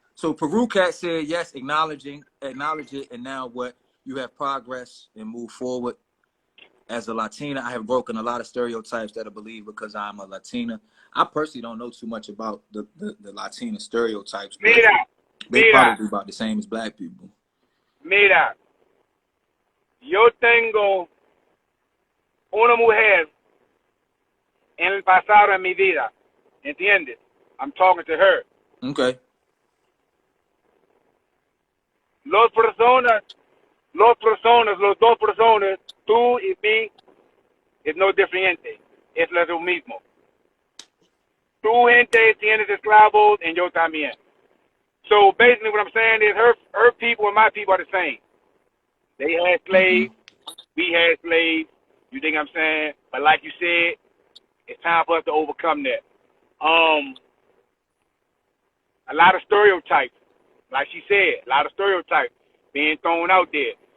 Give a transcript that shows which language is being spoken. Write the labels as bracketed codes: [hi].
[en] So Peru Cat said, yes, acknowledge it, and now what? You have progress and move forward. As a Latina, I have broken a lot of stereotypes that I believe because I'm a Latina. I personally don't know too much about the Latina stereotypes. They probably about the same as black people. [es] Mira, yo tengo una mujer en el pasado en mi vida. ¿Entiendes? [en] I'm talking to her. Okay. [es] Los dos personas, tú y mí, es no diferente. Es lo mismo. Tu gente tienes esclavos [en] and [es] yo también. [en] So basically what I'm saying is her people and my people are the same. They had slaves, we had slaves, you think I'm saying? But like you said, it's time for us to overcome that. A lot of stereotypes, like she said, a lot of stereotypes being thrown out there.